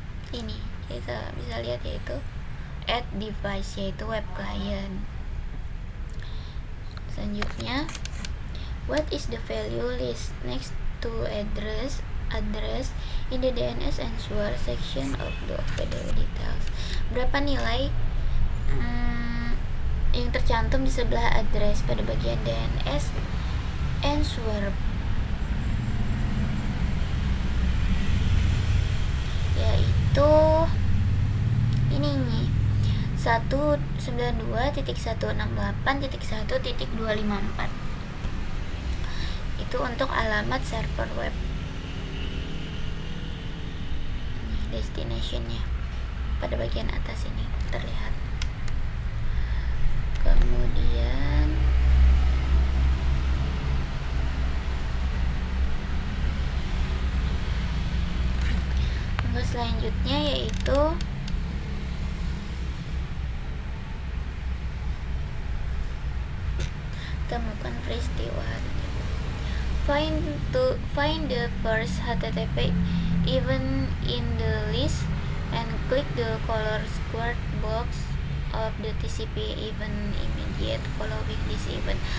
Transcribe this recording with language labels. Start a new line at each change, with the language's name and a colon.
Indonesian: Ini kita bisa lihat, yaitu add device, yaitu web client. Selanjutnya,
English: what is the value list next to address in the DNS answer section of the PDU details.
Indonesian: Berapa nilai yang tercantum di sebelah address pada bagian DNS answer, yaitu ini nih, 192.168.1.254. Itu untuk alamat server web. Ini destinationnya pada bagian atas ini terlihat. Kemudian selanjutnya yaitu temukan peristiwa.
English: Find the first HTTP event in the list and click the color squared box of the TCP event immediate following this event.